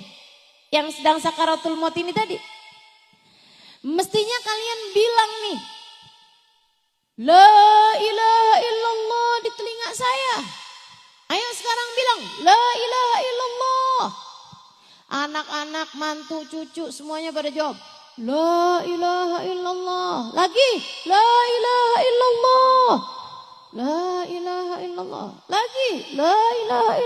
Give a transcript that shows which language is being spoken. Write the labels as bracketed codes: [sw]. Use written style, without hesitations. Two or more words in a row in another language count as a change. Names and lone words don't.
[id] Yang sedang sakaratul maut ini tadi. Mestinya kalian bilang nih, [ar] لا إله إلا الله [id] di telinga saya. Ayo sekarang bilang, [ar] لا إله إلا الله. [id] Anak-anak, mantu, cucu semuanya pada jawab, [ar] لا إله إلا الله. [id] Lagi, [ar] لا إله إلا الله. لا إله إلا الله. [id] Lagi, [ar] لا إله إلا الله.